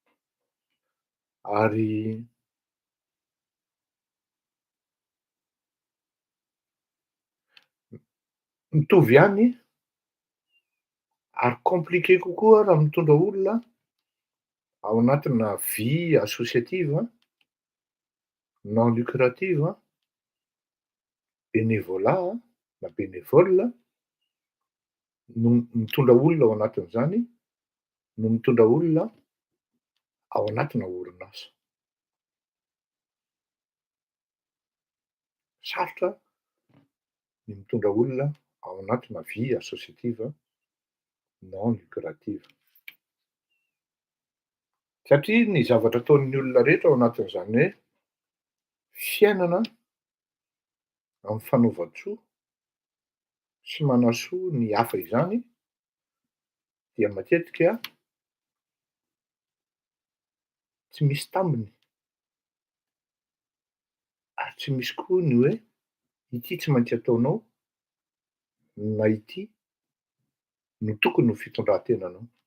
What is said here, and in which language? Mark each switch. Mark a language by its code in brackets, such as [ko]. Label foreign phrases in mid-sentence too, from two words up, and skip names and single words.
[mg] Ary mitovy ihany ary compliqué kokoa raha mitondra olona ao anatina [fr] vie associative, non lucrative, [mg] bénévolat na bénévole no mitondra olona ao anatin'izany no mitondra olona ao anatina orinasa. Sarotra ny mitondra olona ao anatina [fr] vie associative non lucrative. [mg] Satria ny zavatra ataon'ny olona rehetra ao anatin'izany hoe fiainana amin'ny fanaova-tsoa sy manasoa ny hafa izany dia matetika tsy misy tambiny ary tsy misy koa ny hoe ity tsy maintsy ataonao na ity no tokony ho fitondran-tenanao.